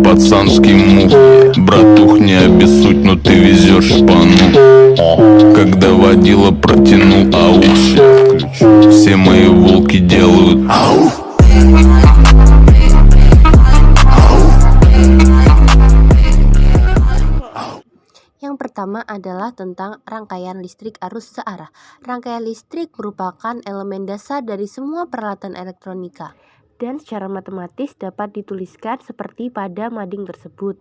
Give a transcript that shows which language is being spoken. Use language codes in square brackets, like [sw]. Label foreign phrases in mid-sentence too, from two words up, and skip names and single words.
[ru] пацанский мух. Братух, не обессудь, но ты везешь шпану. Когда водила протянул ауф, все мои волки делают ауф. [id] Yang pertama adalah tentang rangkaian listrik arus searah. Rangkaian listrik merupakan elemen dasar dari semua peralatan elektronika dan secara matematis dapat dituliskan seperti pada mading tersebut.